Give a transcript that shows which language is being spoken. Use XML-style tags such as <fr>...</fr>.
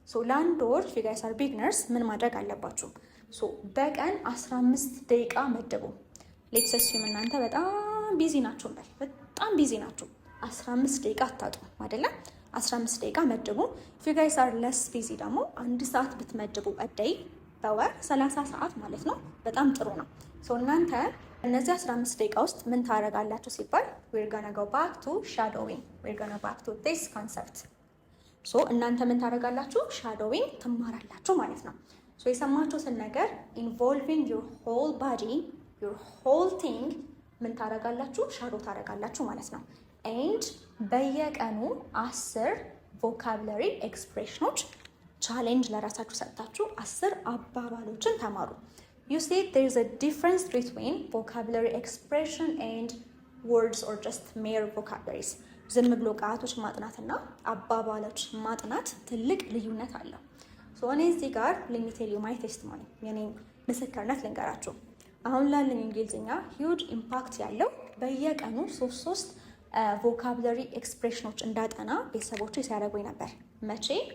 <am>ለአንድ ወር</am> <en>you guys are beginners</en> <am>ምን ማድረግ አለባችሁ? በቀን 15 ደቂቃ መድቡ። ሌትስ አስዩም እናንተ በጣም ቢዚ ናችሁ እንበል። በጣም ቢዚ ናችሁ፣ 15 ደቂቃ አታጡ አይደለ? 15 ደቂቃ መድቡ።</am> <en>if you guys are less busy</en> <am>ደግሞ 1 ሰዓት ብትመድቡ</am> <en>a day</en> <am>በወር 30 ሰዓት ማለት ነው። በጣም ጥሩ ነው። ሶ እናንተ እነዚህ 15 ደቂቃ ውስጥ ምን ታደርጋላችሁ ሲባል</am> <en>we're gonna go back to shadowing, we're gonna back to this concept.</en> <am>ሶ እናንተ ምን ታደርጋላችሁ? shadowing ትማራላችሁ ማለት ነው። ሶ የሰማችሁትን ነገር</am> <en>involving your whole body, your whole thing</en> <am>ምን ታደርጋላችሁ?</am> <en>shadow</en> <am>ታደርጋላችሁ ማለት ነው።</am> <en>and</en> <am>በየቀኑ</am> <en>10 vocabulary expressions</en> <am>ቻሌንጅ ለራሳችሁ ሰጥታችሁ 10 አባባሎችን ተማሩ።</am> <en>You see there is a difference between vocabulary expression and words or just mere vocabularies.</en> <am>ዝም ብሎ ቃላቶች ማጥናትና አባባሎች ማጥናት ትልቅ ልዩነት አለው። ሶ እኔ እዚህ ጋር</am> <en>let me tell you my testimony</en> <am>የኔ ምስክርነት ልንገራችሁ። አሁን ላለኝ እንግሊዝኛ</am> <en>huge impact</en> <am>ያለው በየቀኑ 3 ቮካብለሪ ኤክስፕሬሽኖች እንዳጠና ቤተሰቦቼ ሲያደርጉኝ ነበር። መቼ?</am>